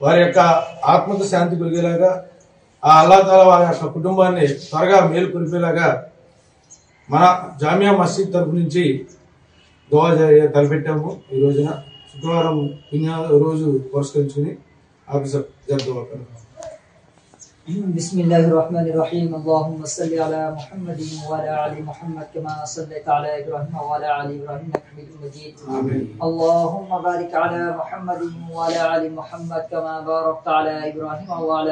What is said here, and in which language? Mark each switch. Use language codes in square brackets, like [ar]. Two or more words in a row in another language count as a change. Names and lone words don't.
[te] వారి యొక్క ఆత్మకు శాంతి కలిగేలాగా ఆ అల్లాహ్ తాలా వారి యొక్క కుటుంబాన్ని త్వరగా మేలు కొలిపేలాగా మన జామియా మసీద్ తరఫు నుంచి దువా తలపెట్టాము. ఈ రోజున శుక్రవారం రోజు పురస్కరించుకుని ఆఫీసర్ జరుపుకోవాలి. [ar] بسم الله الرحمن الرحيم اللهم صل على محمد وعلى ال محمد كما صليت على ابراهيم وعلى ال ابراهيم انك حميد مجيد اللهم بارك على محمد وعلى ال محمد كما باركت على ابراهيم وعلى